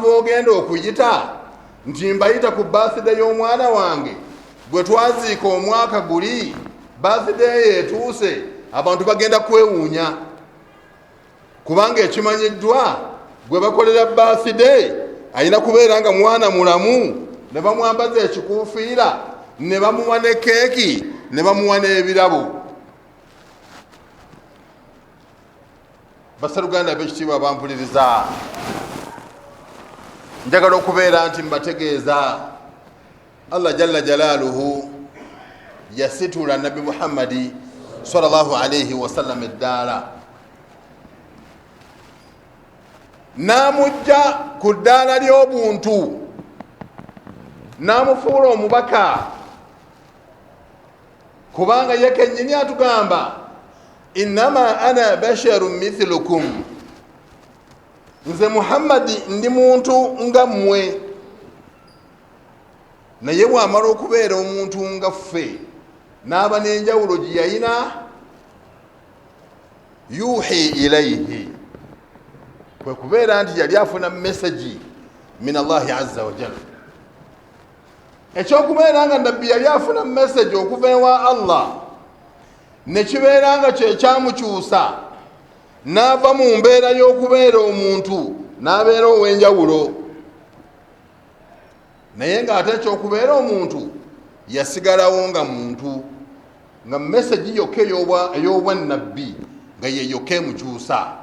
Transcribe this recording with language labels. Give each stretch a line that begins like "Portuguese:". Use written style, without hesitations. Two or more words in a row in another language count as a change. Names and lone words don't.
Ganda: b'ogenda okuyita nti mbayita ku birthday y'omwana wange, bwe twaziika omwaka guli birthday etuuse, abantu bagenda kwewuunya, kubanga ekimanyiddwa gwe bakolera birthday alina kubeera nga mwana mulamu, ne bamwambaza ekikuufiira, ne bamuwa ne keeki, ne bamuwa n'ebirabo. Basseruganda b'ekitiibwa bampuliriza, njagala okubeera nti mbategeeza
Arabic: الله جل جلاله
Ganda: yasitula Nabi Muhammadi
Arabic: صلى الله عليه وسلم
Ganda: eddaala, n'amujja ku ddaala ly'obuntu, n'amufuula omubaka, kubanga ye kennyini atugamba
Arabic: إنما أنا بشر مثلكم,
Ganda: nze Muhammadi ndi muntu nga mmwe. Naye bw'amala okubeera omuntu nga ffe, n'aba n'enjawulo gye yalina,
Arabic: يوحى إليه,
Ganda: kwe kubeera nti yali afuna message
Arabic: من الله عز وجل.
Ganda: Ekyokubeera nga nabbi yali afuna message okuva ewa Allah, ne kibeera nga kyekyamukyusa, n'ava mu mbeera y'okubeera omuntu n'abeera ow'enjawulo. Naye ng'ate ekyokubeera omuntu yasigalawo nga muntu, nga message yokka ey'obwannabbi nga ye yokka emukyusa.